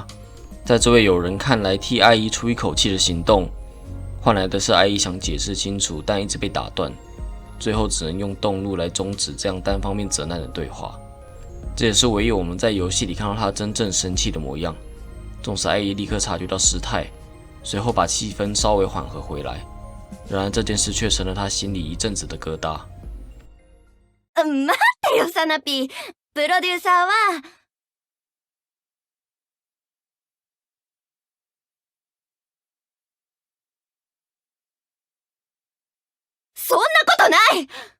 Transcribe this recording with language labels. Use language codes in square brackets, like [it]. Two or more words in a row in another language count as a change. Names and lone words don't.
[zh] 在这位友人看来，替爱一出一口气的行动，换来的是爱一想解释清楚，但一直被打断，最后只能用动怒来终止这样单方面责难的对话。这也是唯一我们在游戏里看到他真正生气的模样。纵使爱一立刻察觉到失态，随后把气氛稍微缓和回来，然而这件事却成了他心里一阵子的疙瘩。 [ja] 待ってよ、サナピー。プロデューサーは。そんなことない。